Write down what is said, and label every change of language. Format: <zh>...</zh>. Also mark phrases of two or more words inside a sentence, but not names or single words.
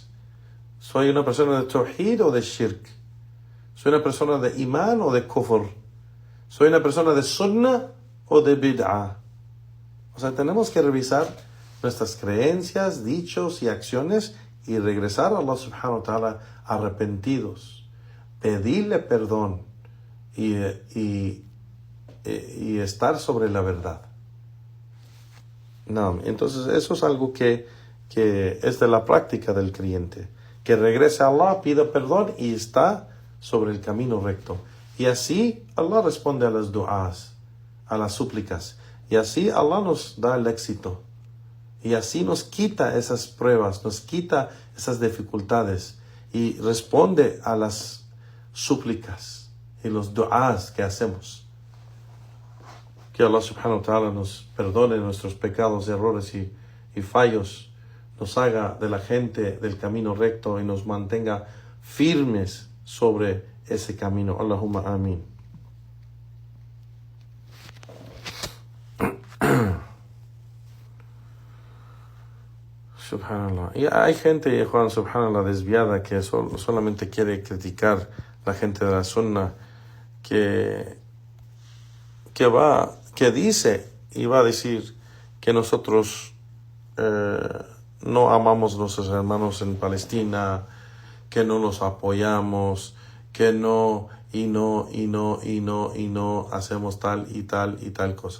<es>¿Soy una persona de tawhid o de shirk? ¿Soy una persona de iman o de kufr? ¿Soy una persona de sunnah o de bid'ah? O sea, tenemos que revisar nuestras creencias, dichos y acciones y regresar a Allah</es> <ar>سبحانه وتعالى</ar> <es>arrepentidos. Pedirle perdón y estar sobre la verdad. No, entonces eso es algo que es de la práctica del creyente. Que regrese a Allah, pida perdón y está sobre el camino recto. Y así Allah responde a las du'as, a las súplicas. Y así Allah nos da el éxito. Y así nos quita esas pruebas, nos quita esas dificultades. Y responde a las súplicas y los du'as que hacemos. Que Allah</es> <ar>سبحانه وتعالى</ar> <es>nos perdone nuestros pecados, errores y fallos. Nos haga de la gente del camino recto y nos mantenga firmes sobre ese camino.</es> <ar>اللهم آمين. سبحان الله.</ar> <es>Y hay gente, Juan, subhanallah, desviada que solamente quiere criticar la gente de la sunna que dice y va a decir que nosotros no amamos a nuestros hermanos en Palestina, que no los apoyamos, que no hacemos tal y tal cosa.</es>